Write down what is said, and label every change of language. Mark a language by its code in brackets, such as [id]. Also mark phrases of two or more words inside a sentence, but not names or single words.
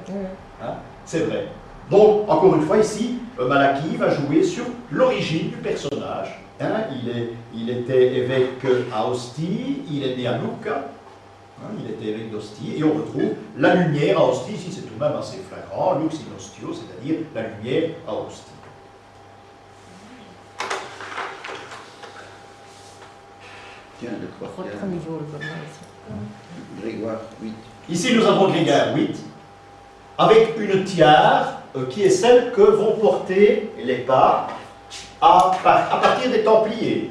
[fr] C'est vrai. Donc, encore une fois, ici, Malachie va jouer sur l'origine du personnage. Il était évêque à Ostie, il est né à Lucca, il était évêque d'Ostie, et on retrouve la lumière à Ostie, ici c'est tout de même assez flagrant, [la] Lux in ostio, [fr] c'est-à-dire la lumière à Ostie. Tiens, le Votre niveau, Grégoire VIII. Ici, nous avons Grégoire VIII, avec une tiare qui est celle que vont porter les papes à partir des Templiers.